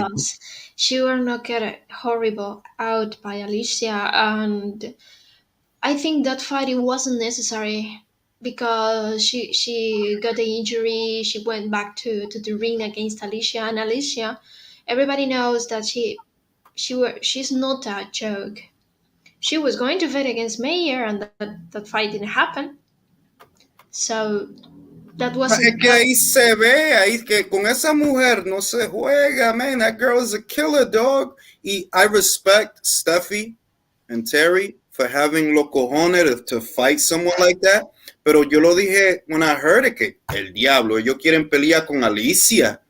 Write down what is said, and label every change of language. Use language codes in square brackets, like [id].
[en] Because she will not get horrible out by Alicia, and I think that fight it wasn't necessary because she got the injury. She went back to the ring against Alicia, and Alicia, everybody knows that she's not a joke. She was going to fight against Mayer, and that fight didn't happen. So that wasn't. [es] Es que ahí se ve, ahí que con esa mujer no se juega, man. [en] That girl is a killer, dog. Y I respect Steffi and Terry for having los cojones to fight someone like that. [es] Pero yo lo dije when I heard it, que el diablo, ellos quieren pelear con Alicia.